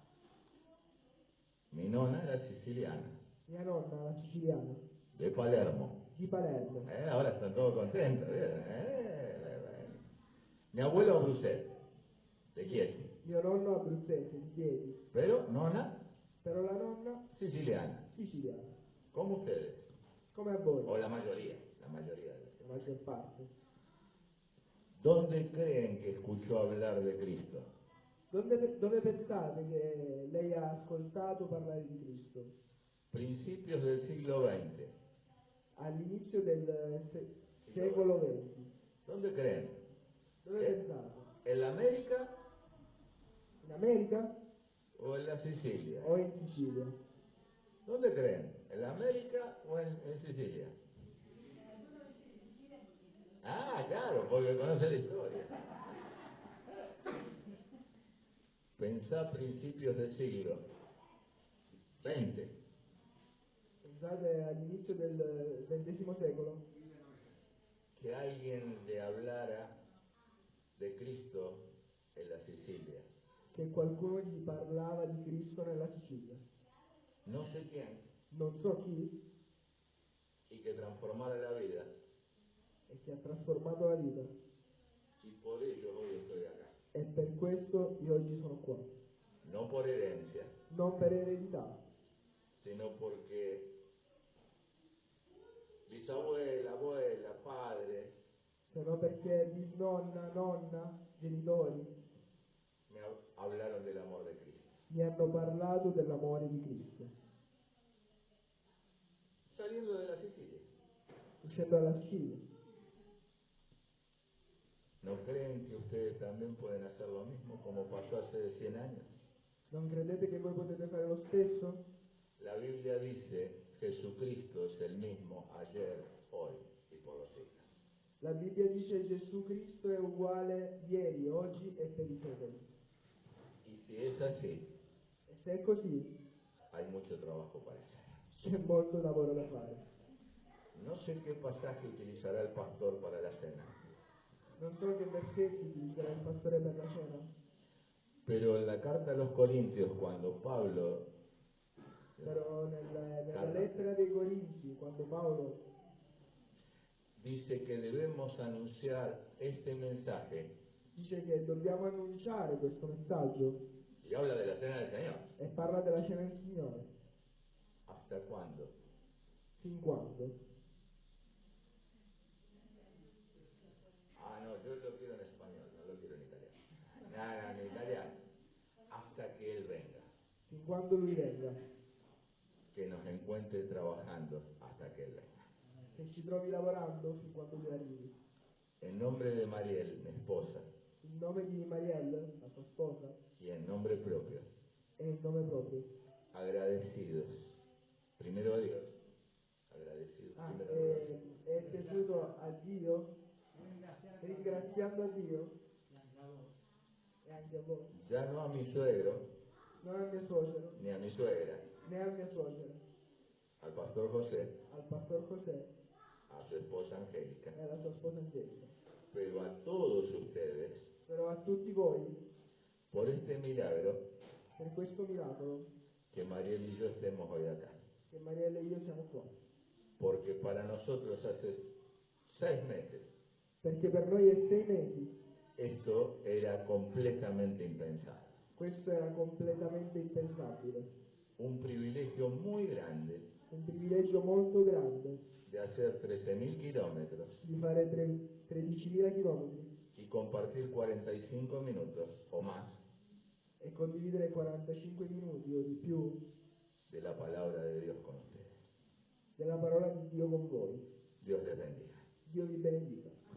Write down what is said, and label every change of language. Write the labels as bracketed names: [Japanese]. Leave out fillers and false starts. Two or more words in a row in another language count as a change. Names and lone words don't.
[Spanish] Mi nonna era siciliana, [Italian] Mia nonna, la siciliana, [Spanish] de Palermo. [Italian] di Palermo. [Spanish] Ahora están todos contentos. Mi abuelo Bruxelles, de Chieti. [Italian] Mio nonno abruzzese, di Chieti, [Spanish] Pero nonna [Italian] però la nonna [Spanish] siciliana, [Italian] siciliana, [Spanish] como ustedes. [Italian] come a voi, [Spanish] O la mayoría de [Italian] la maggior parte. [Spanish] ¿Dónde creen que escuchó hablar de Cristo? [Italian] Dove pensate che lei ha ascoltato parlare di Cristo? [Spanish] Principios del siglo XX. [Italian] all'inizio del secolo XX. [Spanish] ¿Dónde creen? [Italian] Dove [Spanish] ¿Eh? [Italian] pensate? [Spanish] ¿En la América [Italian] In America [Spanish] o en la Sicilia? [Italian] o in Sicilia? [Spanish] ¿Dónde creen? ¿En la América o en Sicilia? Ah, claro, porque conoce la historia. Pensá principios del siglo XX. [Italian] Pensate all'inizio del XX secolo [Spanish] Que alguien le hablara de Cristo en la Sicilia. [Italian] che qualcuno gli parlava di Cristo nella Sicilia. [Spanish] No sé quién, [Italian] Non so chi [Spanish] y que transformara la vida. [Italian] e che ha trasformato la vita. [Spanish] Y por ello hoy estoy acá. [Italian] E per questo io oggi sono qua. [Spanish] No por herencia, [Italian] Non per eredità, [Spanish] sino porque bisabuela, abuela, padres [Italian] se no perché bisnonna, nonna, genitori [Spanish] me hablaron del amor de Cristo. [Italian] mi hanno parlato dell'amore di Cristo. [Spanish] Saliendo de la Sicilia. [Italian] Uscendo dalla Sicilia. [Spanish] ¿No creen que ustedes también pueden hacer lo mismo como pasó hace 100 años? [Italian] Non credete che voi potete fare lo stesso? [Spanish] La Biblia dice, Jesucristo es el mismo ayer, hoy y por los siglos. [Italian] La Bibbia dice Gesù Cristo è uguale ieri, oggi e per i secoli. [Spanish] Y si es así, [Italian] E se è così, [Spanish] hay mucho trabajo para hacer. [Italian] c'è molto lavoro da fare. [Spanish] No sé qué pasaje utilizará el pastor para la cena, [Italian] Non so che versetti utilizzerà il pastore per la cena, [Spanish] pero en la carta a los Corintios, cuando Pablo [Italian] però nella Carta. lettera dei Corinzi, quando Paolo [Spanish] dice que debemos anunciar este mensaje [Italian] dice che dobbiamo annunciare questo messaggio [Spanish] y habla de la cena del Señor. [Italian] e parla della cena del Signore, [Spanish] ¿Hasta cuándo? [Italian] fin quando? [Spanish] Ah, no, yo lo quiero en español, no lo quiero en italiano. Nada, en italiano. Hasta que Él venga. [Italian] Fin quando Lui venga, [Spanish] Que nos encuentre trabajando hasta que Él venga. [Italian] che ci trovi lavorando fin quando Lui arrivi. [Spanish] En nombre de Mariel, mi esposa, [Italian] In nome di Marielle, la sua sposa, [Spanish] y en nombre propio, [Italian] e in nome proprio. [Spanish] agradecidos. Primero a Dios. Agradecidos. Ah, Primero a Dios. [Italian] è piaciuto a Dio, ringraziando a Dio e anche a voi, [Spanish] Ya no a mi suegro, [Italian] non al mio suocero, [Spanish] ni a mi suegra, [Italian] né al mio suocero, [Spanish] al pastor José, al pastor José a su esposa Angélica, [Italian] e alla sua sposa Angelica, [Spanish] pero a todos ustedes, [Italian] però a tutti voi, [Spanish] por este milagro, [Italian] per questo miracolo, [Spanish] que Mariel y yo estemos hoy acá. [Italian] che Marielle e io siamo qua. [Spanish] Porque para nosotros hace 6 meses [Italian] Perché per noi è 6 mesi, [Spanish] esto era completamente impensado. [Italian] questo era completamente impensabile. [Spanish] Un privilegio muy grande [Italian] Un privilegio molto grande [Spanish] de hacer 13.000 kilómetros [Italian] di fare 13.000 chilometri [Spanish] y compartir 45 minutos o más [Italian] e condividere 45 minuti o di più [Spanish] de la palabra de Dios con ustedes. [Italian] della parola di Dio con voi. [Spanish] Dios les bendiga. [Italian] Dio vi benedica.